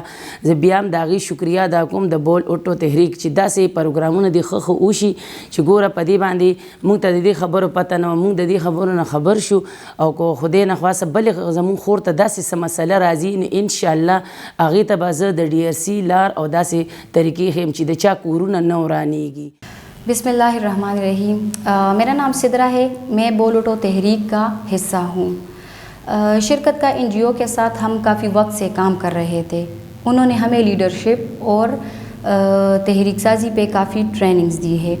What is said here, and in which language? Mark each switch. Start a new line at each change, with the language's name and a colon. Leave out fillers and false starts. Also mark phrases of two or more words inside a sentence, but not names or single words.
Pashto: زه بیا هم د هغې شکریه ادا کوم د بول اوټو تحریک چې داسې پروګرامونه دې ښه ښه وشي چې ګوره په دې باندې موږ ته د دې خبرو پته نه وه. موږ د دې خبرو نه خبر شو او که خدای نخواسته بلې زموږ خور ته داسې څه مسله راځي نو انشاءالله هغې ته به زه د ډي آر سی لار او داسې طریقې ښیم چې د چا کورونه نه ورانېږي.
Arabic: بسم اللہ الرحمن الرحیم.
Urdu: میرا نام سدرا ہے. میں بول اوٹو تحریک کا حصہ ہوں. شرکت کا این جی او کے ساتھ ہم کافی وقت سے کام کر رہے تھے. انہوں نے ہمیں لیڈرشپ اور تحریک سازی پہ کافی ٹریننگز دی ہے.